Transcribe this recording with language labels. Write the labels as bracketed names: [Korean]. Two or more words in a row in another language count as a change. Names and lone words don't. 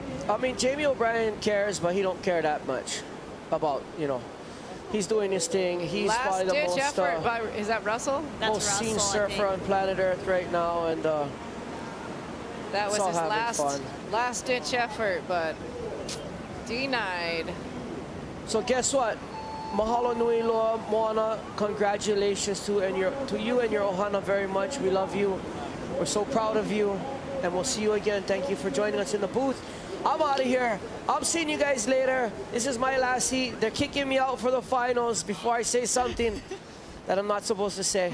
[English] I mean, Jamie O'Brien cares, but he don't care that much about, you know, he's doing his thing. He's probably the Last-ditch most, effort by... Is that Russell? most seen surfer on planet Earth right now, and That was it's all his having fun. last-ditch effort, but denied. So guess what? [Hawaiian] Mahalo nui loa, Moana. [English] Congratulations to you and your ohana very much. We love you. We're so proud of you, and we'll see you again. Thank you for joining us in the booth. I'm out of here. I'm seeing you guys later. This is my last heat. They're kicking me out for the finals before I say something that I'm not supposed to say.